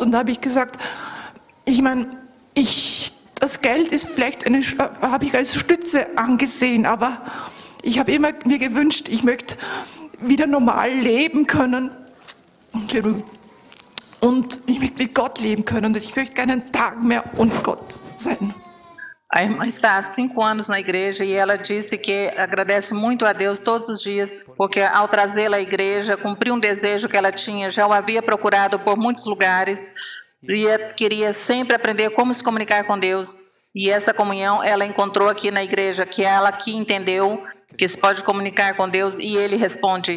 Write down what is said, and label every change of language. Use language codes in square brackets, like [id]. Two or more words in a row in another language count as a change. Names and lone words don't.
[de] Und da habe ich gesagt, ich meine, das Geld ist vielleicht habe ich als Stütze angesehen, aber ich habe immer mir gewünscht, ich möchte wieder normal leben können. Und ich möchte mit Gott leben können und ich möchte keinen Tag mehr ohne Gott sein. [pt] A irmã está há 5 anos na igreja e ela disse que agradece muito a Deus todos os dias, porque ao trazê-la à igreja, cumpriu um desejo que ela tinha, já o havia procurado por muitos lugares, e queria sempre aprender como se comunicar com Deus. E essa comunhão ela encontrou aqui na igreja, que ela aqui entendeu que se pode comunicar com Deus e Ele responde.